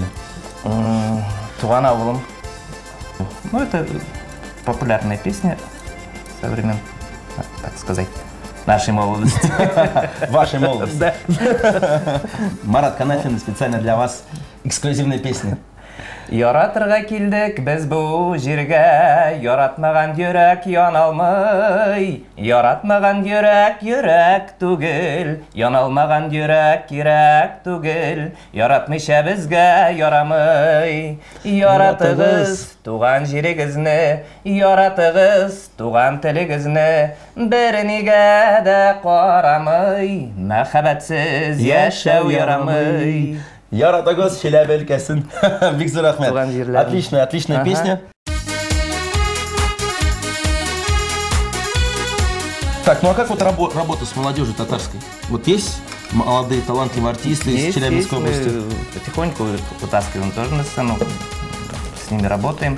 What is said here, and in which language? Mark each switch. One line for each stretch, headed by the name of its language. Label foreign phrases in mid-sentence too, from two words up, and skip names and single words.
Tatar: Туган ауылым.
Russian: Ну, это популярная песня со времен, так сказать, нашей молодости. Вашей молодости. Да. Марат Канафин, специально для вас эксклюзивная песня.
Tatar: Яратырга килдек без бу җиргә, яратмаган йөрәк яналмый. Яратмаган йөрәк йөрәк түгел, яналмаган йөрәк кирәк түгел. Яратмыйча безгә ярамый. Яратыгыз туган җирегезне, яратыгыз туган телегезне. Бернигә дә карамый, мәхәббәтсез яшәү ярамый. Яратыгыз Челябі өлкәсен. Бик зур рахмет.
Russian: Отличная песня. Так, ну а как вот работа с молодежью татарской? Вот есть молодые талантливые артисты из Челябинской области? Мы потихоньку вытаскиваем тоже на сцену. С ними работаем.